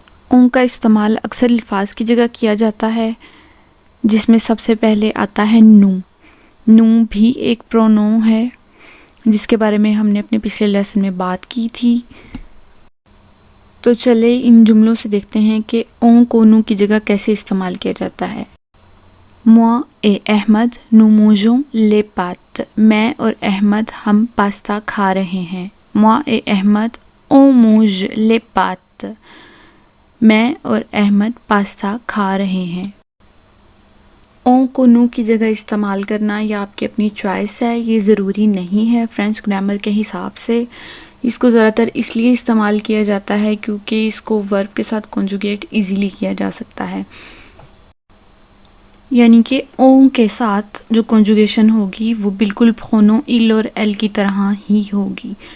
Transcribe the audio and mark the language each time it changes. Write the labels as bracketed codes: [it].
[hi] ओं का इस्तेमाल अक्सर अल्फाज की जगह किया जाता है, जिसमें सबसे पहले आता है नू। नू भी एक प्रोनाउन है जिसके बारे में हमने अपने पिछले लेसन में बात की थी। तो चले इन जुमलों से देखते हैं कि ओं को नू की जगह कैसे इस्तेमाल किया जाता है। [fr] moi et अहमद nous mangeons les pâtes। [hi] मैं और अहमद हम पास्ता खा रहे हैं। [fr] moi et अहमद on mange les pâtes। [hi] मैं और अहमद पास्ता खा रहे हैं। ओं को नू की जगह इस्तेमाल करना यह आपकी अपनी चॉइस है, ये ज़रूरी नहीं है। फ्रेंच ग्रामर के हिसाब से इसको ज़्यादातर इसलिए इस्तेमाल किया जाता है क्योंकि इसको वर्ब के साथ कॉन्जुगेट इजीली किया जा सकता है, यानी कि ओं के साथ जो कॉन्जुगेशन होगी वो बिल्कुल प्रोनो इल और एल की तरह ही होगी।